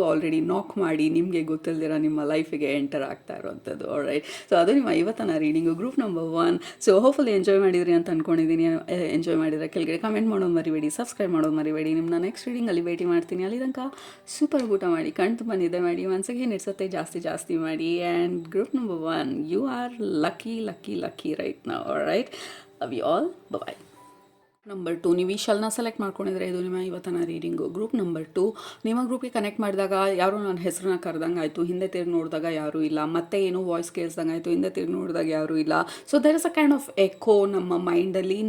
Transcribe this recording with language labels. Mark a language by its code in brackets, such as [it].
[kn] Already ನಾಕ್ ಮಾಡಿ ನಿಮಗೆ ಗೊತ್ತಿಲ್ದಿರ ನಿಮ್ಮ ಲೈಫಿಗೆ ಎಂಟರ್ ಆಗ್ತಾ ಇರೋವಂಥದ್ದು. [en] All right. [kn] ಸೊ ಅದು ನಿಮ್ಮ ಇವತ್ತಿನ reading group number 1. So hopefully enjoy ಮಾಡಿದ್ರಿ ಅಂತ ಅಂದ್ಕೊಂಡಿದ್ದೀನಿ. ಎಂಜಾಯ್ ಮಾಡಿದರೆ ಕೆಳಗಡೆ ಕಮೆಂಟ್ ಮಾಡೋದು ಮರಿಬೇಡಿ, ಸಬ್ಸ್ಕ್ರೈಬ್ ಮಾಡೋದು ಮರಿಬೇಡಿ. ನಿಮ್ಮನ್ನ ನೆಕ್ಸ್ಟ್ ರೀಡಿಂಗಲ್ಲಿ ಭೇಟಿ ಮಾಡ್ತೀನಿ. ಅಲ್ಲಿ ತನಕ ಸೂಪರ್ ಊಟ ಮಾಡಿ, ಕಣ್ ತುಂಬ ನಿದ್ದೆ ಮಾಡಿ, ಮನಸ್ಸಿಗೆ ನಿಡ್ಸತ್ತೆ ಜಾಸ್ತಿ ಮಾಡಿ. [en] And group number 1, you are lucky right now. All right, love you all. Bye bye. [kn] Number 2, ನೀವು ಈ ಶಲ್ನ ಸೆಲೆಕ್ಟ್ ಮಾಡ್ಕೊಂಡಿದ್ರೆ ಇದು ನಿಮ್ಮ ಇವತ್ತಿನ ರೀಡಿಂಗು. ಗ್ರೂಪ್ ನಂಬರ್ 2, ನಿಮ್ಮ ಗ್ರೂಪಿಗೆ ಕನೆಕ್ಟ್ ಮಾಡಿದಾಗ ಯಾರೋ ನನ್ನ ಹೆಸರನ್ನ ಕರೆದಂಗೆ ಆಯಿತು, ಹಿಂದೆ ತಿರುಗಿ ನೋಡಿದಾಗ ಯಾರೂ ಇಲ್ಲ. ಮತ್ತೆ ಏನೋ ವಾಯ್ಸ್ ಕೇಳಿಸ್ದಂಗೆ ಆಯಿತು, ಹಿಂದೆ ತಿರುಗಿ ನೋಡಿದಾಗ ಯಾರೂ ಇಲ್ಲ. [en] so there is a kind of echo [kn] ನಮ್ಮ ಮೈಂಡಲ್ಲಿ.